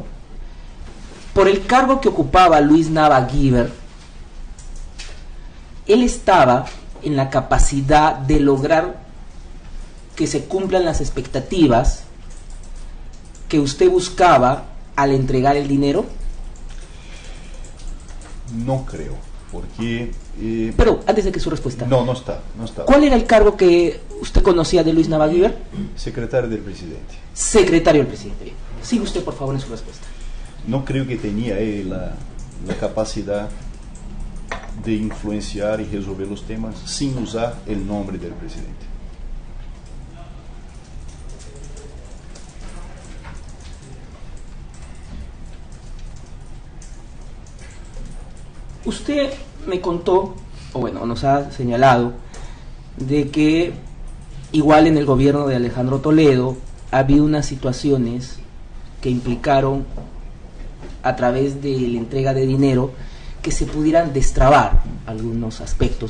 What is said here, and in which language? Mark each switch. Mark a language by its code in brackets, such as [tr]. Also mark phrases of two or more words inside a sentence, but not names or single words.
[es] Por el cargo que ocupaba Luis Nava Guiber, él estaba en la capacidad de lograr que se cumplan las expectativas que usted buscaba al entregar el dinero. [pt] Não creio, porque... [es] Pero antes de que su respuesta. [pt] não está. [es] ¿Cuál era el cargo que usted conocía de Luis Nava Guiber? [pt] Secretário do presidente. [es] Secretario del presidente. Bien. Sigue usted, por favor, en su respuesta. [pt] Não creio que tenha a capacidade de influenciar e resolver os temas sem usar o nome do presidente. [es] Usted me contó, o bueno, nos ha señalado, de que igual en el gobierno de Alejandro Toledo ha habido unas situaciones que implicaron, a través de la entrega de dinero, que se pudieran destrabar algunos aspectos.